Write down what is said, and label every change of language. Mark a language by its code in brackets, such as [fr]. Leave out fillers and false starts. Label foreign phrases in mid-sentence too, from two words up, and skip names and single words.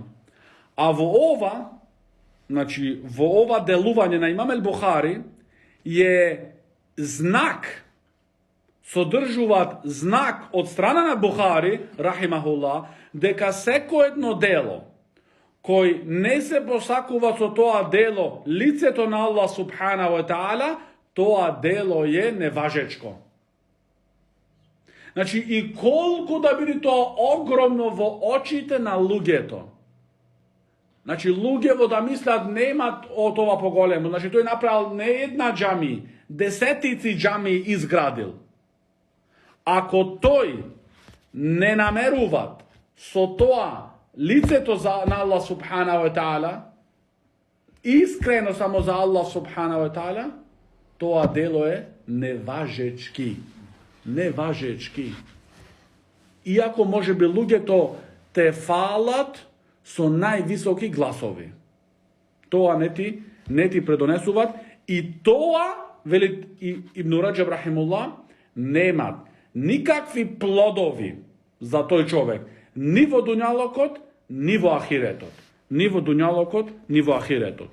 [mk] А во ова делување на Имам el-Bukhari е знак, содржуваат знак од страна на Бухари, рахимахуллах, дека секој едно дело, кој не се посакува со тоа дело лицето на Аллах [ar] سبحانه وتعالى, [mk] тоа дело е неважечко. Значи, и колку да биде тоа огромно во очите на луѓето. Значи, луѓево да мислат немат од ова поголемо. Значи, тој направил не една џами, десетици џами изградил. Ако тој не намеруват со тоа лицето на Аллах [ar] سبحانه وتعالى, [mk] искрено само за Аллах [ar] سبحانه وتعالى, [mk] тоа дело е неважечки. Иако може би луѓето те фалат со највисоки гласови. Тоа не ти предонесуваат и тоа, вели Ибн Раџаб рахимуллах, немат никакви плодови за тој човек, ни во дуњалокот, ни во ахиретот.